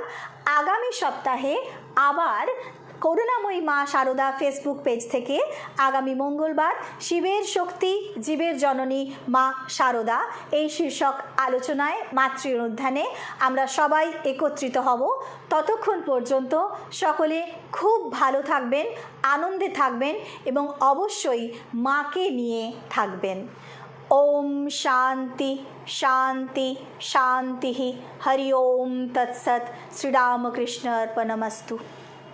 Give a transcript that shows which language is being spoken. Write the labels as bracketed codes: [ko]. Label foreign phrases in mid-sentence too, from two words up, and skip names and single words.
[bn] আগামী সপ্তাহে আবার করুণাময়ী মা শারদা ফেসবুক পেজ থেকে আগামী মঙ্গলবার শিবের শক্তি জীবের জননী মা শারদা এই শীর্ষক আলোচনায় মাতৃ অনুধ্যানে আমরা সবাই একত্রিত হব। ততক্ষণ পর্যন্ত সকলে খুব ভালো থাকবেন, আনন্দে থাকবেন এবং অবশ্যই মাকে নিয়ে থাকবেন। [sa] ओम शांति शांति शांति। हरि ओम तत्सत। श्री रामकृष्ण अर्पणमस्तु।